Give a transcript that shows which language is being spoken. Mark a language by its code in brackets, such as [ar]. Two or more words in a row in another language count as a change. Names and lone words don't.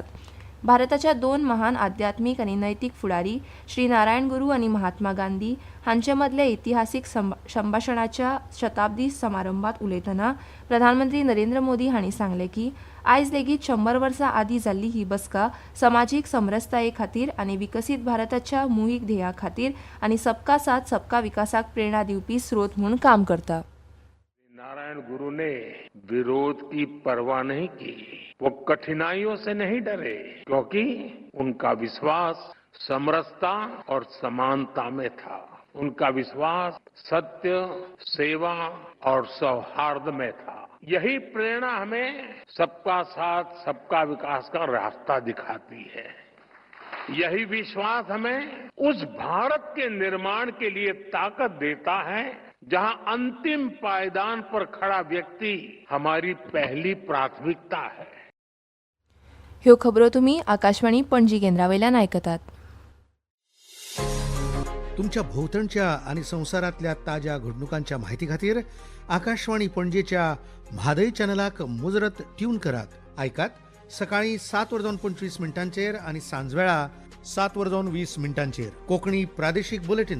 [kok] भारताच्या दोन महान आध्यात्मीक आनी नैतीक फुडारी श्री नारायण गुरू आनी महात्मा गांधी हांचे मदले इतिहासीक संभाशणाच्या शताब्दी समारंभात उलयतना प्रधानमंत्री नरेंद्र मोदी हांणी सांगलें की आयज लेगीत 100 वर्सां आदीं जाल्ली ही बसका समाजीक समरसताये खातीर आनी विकसीत भारताच्या मुळीक ध्येया खातीर आनी [hi] सबका साथ सबका विकासाक [kok] प्रेरणा दिवपी स्रोत म्हूण काम करता. [hi] नारायण गुरु ने विरोध की परवाह नहीं की, वो कठिनाइयों से नहीं डरे क्योंकि उनका विश्वास समरसता और समानता में था. उनका विश्वास सत्य, सेवा और सौहार्द में था. यही प्रेरणा हमें सबका साथ सबका विकास का रास्ता दिखाती है. यही विश्वास हमें उस भारत के निर्माण के लिए ताकत देता है जहां अंतिम पायदान पर खड़ा व्यक्ति हमारी पहली प्राथमिकता है. [kok] ह्यो खबरो तुम्ही आकाशवाणी पणजी केंद्रावयल्यान आयकतात. तुमच्या भोवतणच्या आणि संवसारातल्या ताज्या घडणुकांच्या म्हायती खातीर आकाशवाणी पणजेच्या म्हादय चॅनलाक मुजरत ट्यून करात. आयकात सकाळी 7:25 आणि सांजवेळा 7:20 कोंकणी प्रादेशीक बुलेटिन.